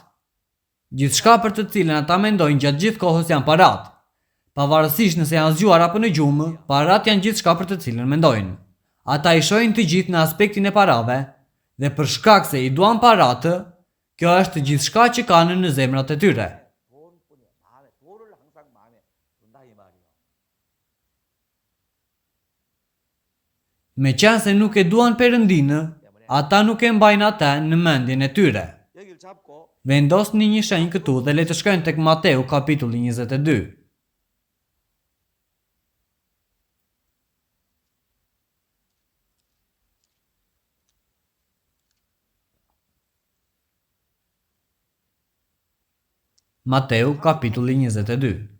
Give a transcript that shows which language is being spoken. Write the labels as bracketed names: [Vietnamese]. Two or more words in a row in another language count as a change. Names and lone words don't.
[Albanian] Gjithçka për të cilën ata mendojnë gjatë gjithë kohës janë parat. Pavarësisht nëse janë zgjuar apo në gjumë, parat janë gjithçka për të cilën mendojnë. Ata i shohin të gjithë në aspektin e parave dhe për shkak se i duan paratë, Kjo është gjithçka që kanë në zemrat e tyre. [Korean] 돈뿐이야. 마음에 돈을 항상 마음에 둔다 이 말이요. [Albanian] Me qenë se nuk e duan Perëndinë, ata nuk e mbajnë atë në mendjen e tyre. [Korean] 여기를 잡고 [Albanian] Vendosni një shenjë këtu dhe le të shkojmë tek Mateu kapitulli 22. Mateu kapitulli 22.